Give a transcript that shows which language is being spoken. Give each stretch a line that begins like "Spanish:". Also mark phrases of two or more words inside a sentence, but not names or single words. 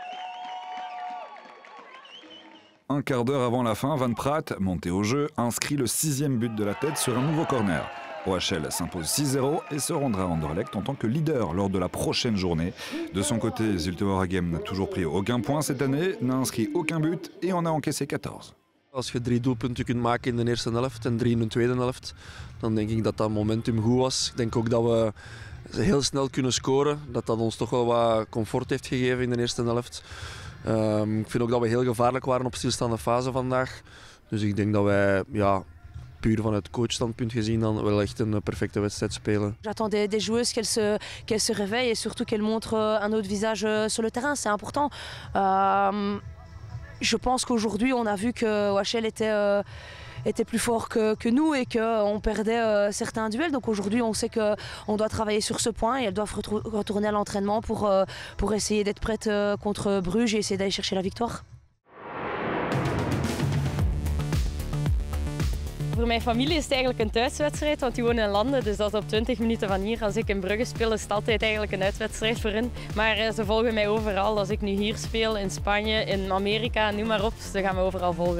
French: Un quart d'heure avant la fin, Van Praat, monté au jeu, inscrit le 6e but de la tête sur un nouveau corner. OHL s'impose 6-0 et se rendra à Anderlecht en tant que leader lors de la prochaine journée. De son côté, Zulte Waregem n'a toujours pris aucun point cette année, n'a inscrit aucun but et en a encaissé 14.
Dutch: Als je 3 doelpunten kunt maken in de eerste helft en 3 in de tweede helft, dan denk ik dat dat momentum goed was. Ik denk ook dat we heel snel kunnen scoren, dat ons toch wel wat comfort heeft gegeven in de eerste helft. Ik vind ook dat we heel gevaarlijk waren op stilstaande fase vandaag. Dus ik denk dat wij, ja, puur vanuit coachstandpunt gezien, dan wel echt een perfecte wedstrijd spelen.
French: J'attends des joueuses qu'elles se réveillent et surtout qu'elles montrent un autre visage sur le terrain, c'est important. Je pense qu'aujourd'hui, on a vu que OHL était plus fort que nous et qu'on perdait certains duels. Donc aujourd'hui, on sait qu'on doit travailler sur ce point et elles doivent retourner à l'entraînement pour essayer d'être prêtes contre Bruges et essayer d'aller chercher la victoire.
Dutch: Voor mijn familie is het eigenlijk een thuiswedstrijd, want die wonen in Landen, dus dat is op 20 minuten van hier. Als ik in Brugge speel, is het altijd eigenlijk een uitwedstrijd voor hen. Maar ze volgen mij overal. Als ik nu hier speel, in Spanje, in Amerika, noem maar op, ze gaan me overal volgen.